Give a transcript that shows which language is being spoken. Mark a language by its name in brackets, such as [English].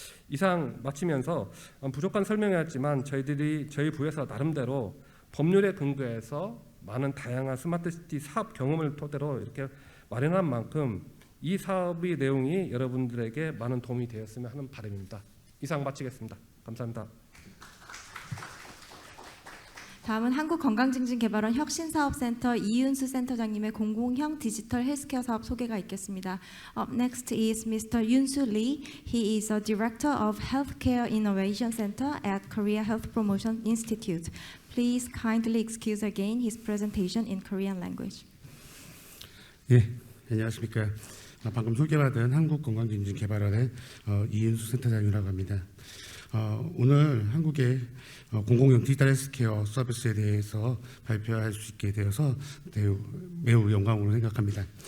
[Korean] 이상 마치면서 부족한 설명이었지만 저희 부에서 나름대로 법률에 근거해서 많은 다양한 스마트 시티 사업 경험을 토대로 이렇게 마련한 만큼 이 사업의 내용이 여러분들에게 많은 도움이 되었으면 하는 바람입니다. 이상 마치겠습니다. 감사합니다. 다음은 한국건강증진개발원 혁신사업센터 이윤수 센터장님의 공공형 디지털 헬스케어 사업 소개가 있겠습니다. [English] Up next is Mr. Yoon-soo Lee. He is a Director of Healthcare Innovation Center at Korea Health Promotion Institute. Please kindly excuse again his presentation in Korean language. [Korean] 예, 안녕하십니까. 방금 소개받은 한국건강증진개발원의 이윤수 센터장이라고 합니다. 오늘 한국의 공공형 디지털 헬스케어 서비스에 대해서 발표할 수 있게 되어서 매우 영광으로 생각합니다.